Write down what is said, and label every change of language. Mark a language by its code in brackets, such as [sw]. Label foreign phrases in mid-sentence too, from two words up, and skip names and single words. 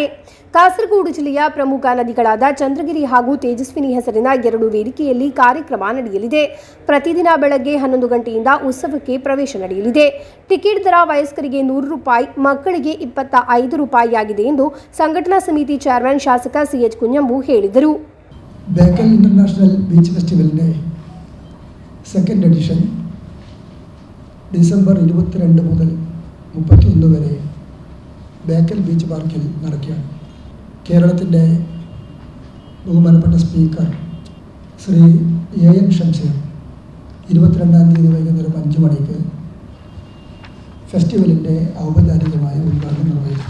[kn] ಕಾಸರಗೋಡು ಜಿಲ್ಲೆಯ ಪ್ರಮುಖ ನದಿಗಳಾದ ಚಂದ್ರಗಿರಿ ಹಾಗೂ ತೇಜಸ್ವಿನಿ ಹೆಸರಿನ 2 ವೇದಿಕೆಯಲ್ಲಿ ಕಾರ್ಯಕ್ರಮ ನಡೆಯಲಿದೆ. ಪ್ರತಿದಿನ ಬೆಳಗ್ಗೆ 11 ಗಂಟೆಯಿಂದ ಉತ್ಸವಕ್ಕೆ ಪ್ರವೇಶ ನಡೆಯಲಿದೆ. ಟಿಕೆಟ್ ದರ ವಯಸ್ಕರಿಗೆ 100 ರೂಪಾಯಿ, ಮಕ್ಕಳಿಗೆ 25 ರೂಪಾಯಿಯಾಗಿದೆ ಎಂದು ಸಂಘಟನಾ ಸಮಿತಿ ಚೇರ್ಮನ್ ಶಾಸಕ CH ಕುಂಜಂಬು ಹೇಳಿದರು. [ml] ബേക്കൽ ഇൻ്റർനാഷണൽ ബീച്ച് ഫെസ്റ്റിവലിൻ്റെ 2nd എഡിഷൻ ഡിസംബർ 22 മുതൽ 31 വരെ ബേക്കൽ ബീച്ച് പാർക്കിൽ നടക്കുകയാണ്. കേരളത്തിൻ്റെ ബഹുമാനപ്പെട്ട സ്പീക്കർ ശ്രീ AN ഷംസീർ 22-ാം തീയതി വൈകുന്നേരം 5 മണിക്ക് ഫെസ്റ്റിവലിൻ്റെ ഔപചാരികമായ ഉദ്ഘാടനം നിർവഹിച്ചു.